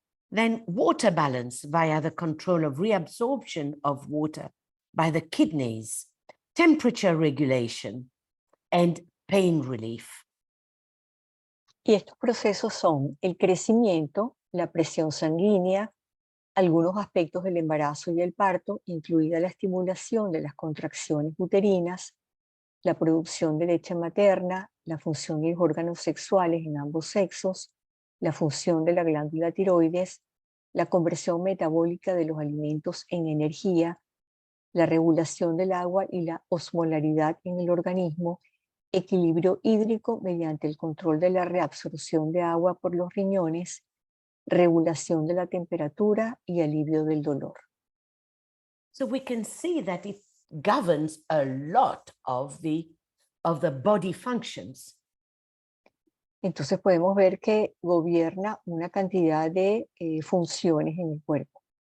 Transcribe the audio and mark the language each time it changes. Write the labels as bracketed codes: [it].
[en] Then water balance via the control of reabsorption of water by the kidneys, temperature regulation, and pain relief. [es] Y estos procesos son el crecimiento, la presión sanguínea, algunos aspectos del embarazo y el parto, incluida la estimulación de las contracciones uterinas, la producción de leche materna, la función de los órganos sexuales en ambos sexos, la función de la glándula tiroides, la conversión metabólica de los alimentos en energía, la regulación del agua y la osmolaridad en el organismo, equilibrio hídrico mediante el control de la reabsorción de agua por los riñones, regulación de la temperatura y alivio del dolor. [en] So we can see that it governs a lot of the body functions. [es] Entonces podemos ver que gobierna una cantidad de funciones en el cuerpo.